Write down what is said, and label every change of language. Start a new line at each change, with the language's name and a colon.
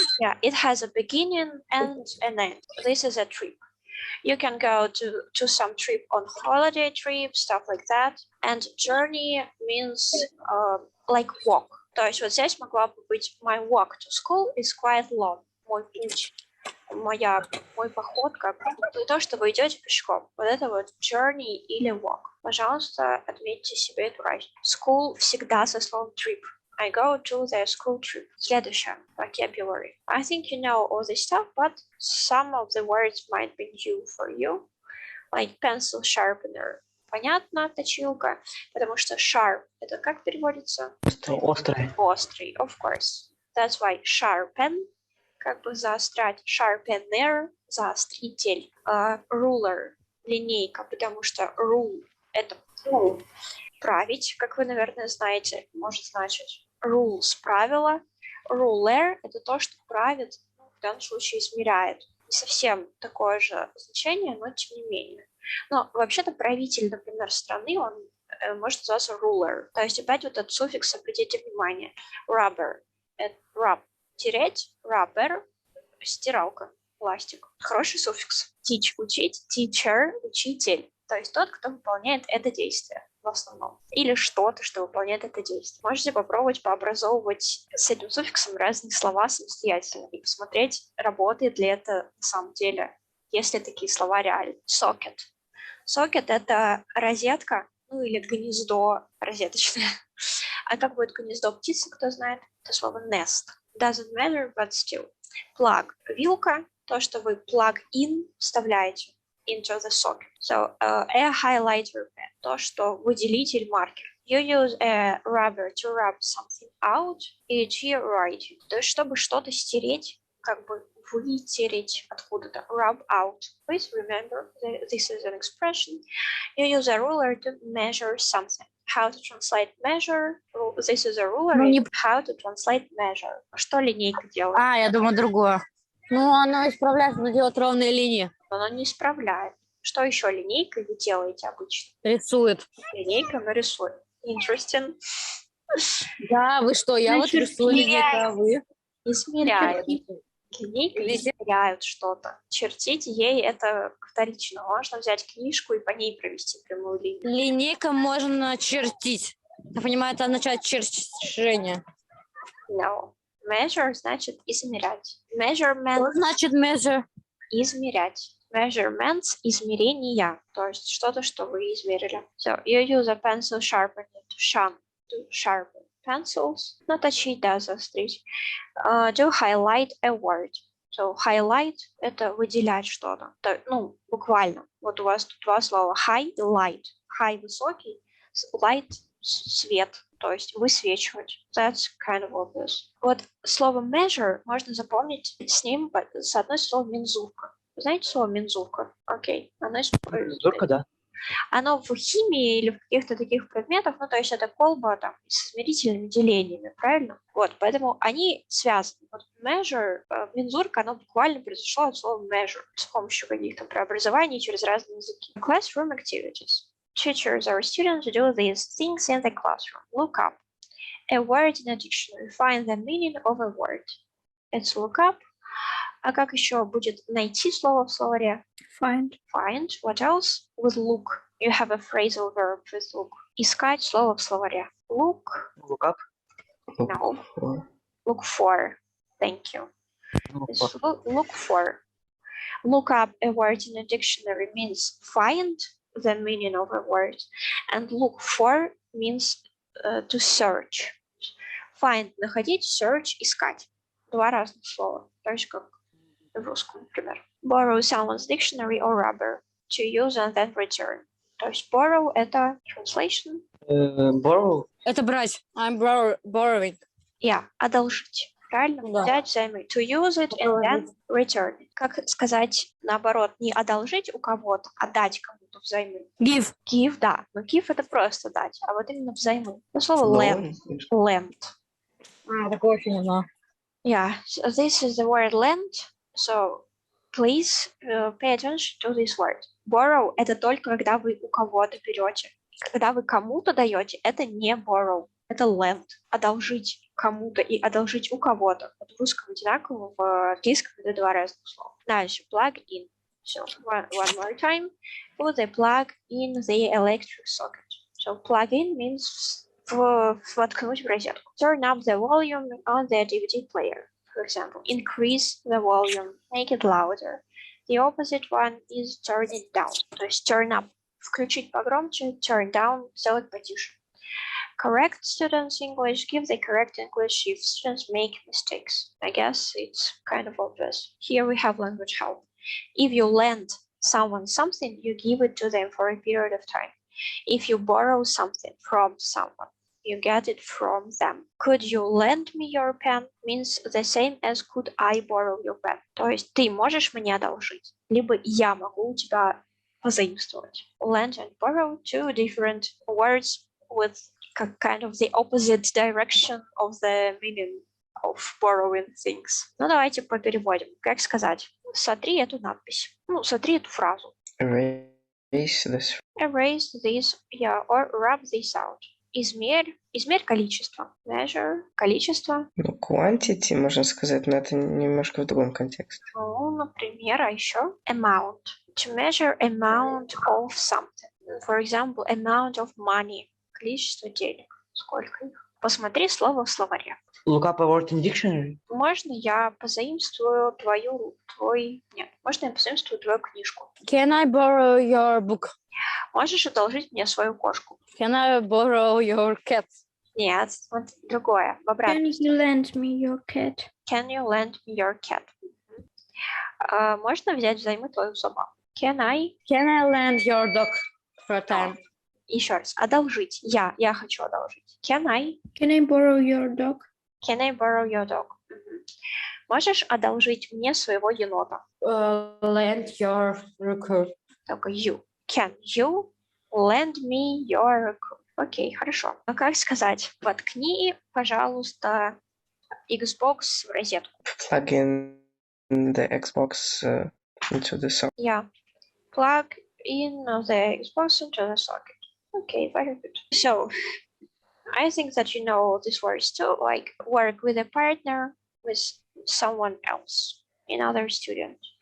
English: Yeah, it has a beginning and an end. This is a trip. You can go to some trip on holiday trip, stuff like that. And journey means like walk.
Russian: То есть вот здесь могла бы быть
English: my walk to school is quite long.
Russian: Мой путь, мой поход, как то, что вы идете пешком. Вот это вот journey или walk. Пожалуйста, отметьте себе эту разницу. School всегда со словом trip.
English: I go to the school trip.
Russian: Следующее,
English: vocabulary. I think you know all this stuff, but some of the words might be new for you. Like pencil sharpener.
Russian: Понятно, точилка, потому что sharp, это как переводится? Острый. Острый, of course. That's why sharpen, как бы заострять. Sharpener, заостритель. Ruler, линейка, потому что rule, это править, как вы, наверное, знаете, может значить. Rules, правила. Ruler, это то, что правит, в данном случае измеряет. Не совсем такое же значение, но тем не менее. Но вообще-то правитель, например, страны, он может называться ruler. То есть опять вот этот суффикс, обратите внимание. Rubber. Это rub. Тереть. Rubber. Стиралка. Пластик. Хороший суффикс. Teach. Учить. Teacher. Учитель. То есть тот, кто выполняет это действие в основном. Или что-то, что выполняет это действие. Можете попробовать пообразовывать с этим суффиксом разные слова самостоятельно и посмотреть, работает ли это на самом деле, если такие слова реальны. Socket. Socket — это розетка, ну или гнездо розеточное. А как будет гнездо птицы, кто знает? Это слово nest.
English: Doesn't matter, but still.
Russian: Plug. Вилка. То, что вы plug in вставляете
English: into the socket. So, a highlighter pen.
Russian: То, что выделитель маркер.
English: You use a rubber to rub something out. E.g. writing.
Russian: То есть, чтобы что-то стереть, как бы вытереть откуда-то.
English: Rub out. Please remember, this is an expression. You use a ruler to measure something. How to translate measure. This is a ruler. How to translate measure.
Russian: Что линейка делает? Я думаю, другое. Ну, она исправляет, но делает ровные линии. Но она не исправляет. Что еще линейкой вы делаете обычно? Рисует. Линейка рисует.
English: Interesting.
Russian: Да, вы что? Я вот рисую линейка, а вы? Измеряет. Линейкой измеряют что-то. Чертить ей это вторично. Можно взять книжку и по ней провести прямую линию. Линейка можно чертить. Я понимаю, это означает черчение.
English: No.
Russian: Measure значит измерять.
English: Measurement.
Russian: Что значит measure? Измерять.
English: Measurements – измерения.
Russian: То есть что-то, что вы измерили.
English: So, you use a pencil sharpener to sharpen. pencils.
Russian: Наточить, да, заострить.
English: To highlight a word.
Russian: So highlight – это выделять что-то. Ну, буквально. Вот у вас тут два слова. High и light. High – высокий, light – свет. То есть высвечивать.
English: That's kind of obvious.
Russian: Вот слово measure можно запомнить с ним, с одной словом мензурка. Вы знаете слово мензурка? Окей. Мензурка, да. Оно в химии или в каких-то таких предметах, ну, то есть это колба там с измерительными делениями, правильно? Вот, поэтому они связаны. Вот measure, мензурка, оно буквально произошло от слова measure с помощью каких-то преобразований через разные языки.
English: Classroom activities. Teachers or students do these things in the classroom. Look up a word in a dictionary. Find the meaning of a word. It's look up.
Russian: А как еще будет найти слово в словаре?
English: Find. Find. What else? With look. You have a phrasal verb with look.
Russian: Искать слово в словаре. Look.
English: Look up. No. Look for. Thank you. Look for. Look up a word in a dictionary means find the meaning of a word. And look for means to search.
Russian: Find – находить, search – искать. Два разных слова. То есть как в русском, например.
English: Borrow someone's dictionary or rubber to use and then return.
Russian: То есть borrow – это translation.
English: Borrow.
Russian: Это брать.
English: I'm borrowing.
Russian: Yeah, одолжить. Правильно? Да. Взять взаймы.
English: To use it and then return.
Russian: Как сказать наоборот, не одолжить у кого-то, а дать кому-то взаймы. Give. Give, да. Но give – это просто дать, а вот именно взаймы. Ну, слово lend.
English: Lend.
Russian: Такое очень не знаю.
English: Yeah, so this is the word lend. So please pay attention to this word.
Russian: Borrow – это только когда вы у кого-то берете. Когда вы кому-то даете, это не borrow, это lend. Одолжить кому-то и одолжить у кого-то. Вот в русском одинаково, в английском это два разных слова. Дальше,
English: plug in. So one more time. Put the plug in the electric socket. So plug in means
Russian: воткнуть в розетку.
English: Turn up the volume on the DVD player. For example, increase the volume, make it louder. The opposite one is turn it down. То есть turn up – включить погромче, turn down – сделать потише. Correct students English, give the correct English if students make mistakes. I guess it's kind of obvious. Here we have language help. If you lend someone something, you give it to them for a period of time. If you borrow something from someone, you get it from them. Could you lend me your pen means the same as could I borrow your pen.
Russian: То есть ты можешь мне одолжить, либо я могу у тебя позаимствовать.
English: Lend and borrow, two different words with kind of the opposite direction of the meaning of borrowing things.
Russian: Ну, давайте попереводим. Как сказать? Сотри эту надпись. Ну, сотри эту фразу.
English: Erase this. Erase this, yeah, or rub this out.
Russian: Измерь количество. Measure количество. Ну, quantity, можно сказать, но это немножко в другом контексте. Ну, например, а еще amount.
English: To measure amount of something. For example, amount of money.
Russian: Количество денег. Сколько их? Посмотри слово в словаре.
English: Look up a word in dictionary.
Russian: Можно я позаимствую можно я позаимствую твою книжку?
English: Can I borrow your book?
Russian: Можешь одолжить мне свою кошку?
English: Can I borrow your cat?
Russian: Нет, вот другое. В обратном.
English: Can you lend me your cat? Can you lend me your cat?
Russian: Можно взять взаймы твою собаку?
English: Can I lend your dog for a time?
Russian: Еще раз. Одолжить. Я хочу одолжить.
English: Can I borrow your dog? Can I borrow your dog?
Russian: Можешь одолжить мне своего енота?
English: Lend your raccoon.
Russian: Только you.
English: Can you lend me your raccoon?
Russian: Окей, хорошо. А как сказать? Воткни, пожалуйста, Xbox в розетку.
English: Plug in the Xbox into the socket. Yeah. Plug in the Xbox into the socket. Okay, very good. So, I think that you know these words too, like work with a partner, with someone else, another student.